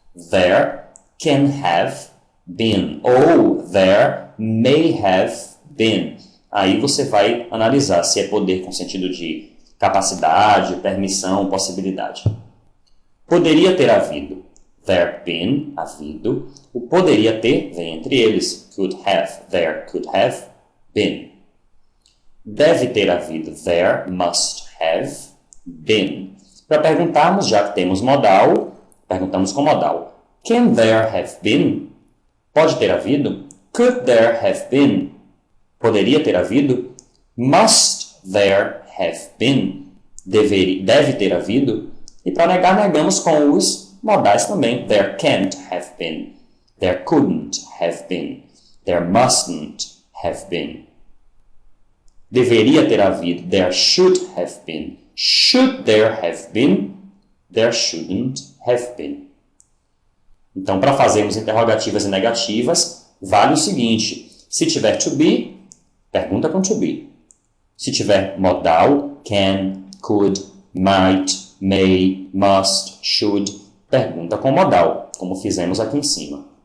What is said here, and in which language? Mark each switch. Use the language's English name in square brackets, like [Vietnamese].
[English] There can have been. [Portuguese] Ou [English] there may have been. [Portuguese] Aí você vai analisar se é poder com sentido de capacidade, permissão, possibilidade. Poderia ter havido. [English] There been, [Portuguese] havido. O poderia ter vem entre eles. [English] Could have, there could have been. [Portuguese] Deve ter havido. [English] There must have been. [Portuguese] Para perguntarmos, já que temos modal, perguntamos com modal. [English] Can there have been? [Portuguese] Pode ter havido? [English] Could there have been? [Portuguese] Poderia ter havido? [English] Must there have been? [Portuguese] Deve ter havido? E para negar, negamos com os modais também. [English] There can't have been. There couldn't have been. There mustn't have been. [Portuguese] Deveria ter havido. [English] There should have been. Should there have been? There shouldn't have been. [Portuguese] Então, para fazermos interrogativas e negativas, vale o seguinte. Se tiver to be, Pergunta com to be. Se tiver modal, can, could, might, may, must, should, pergunta com modal, como fizemos aqui em cima.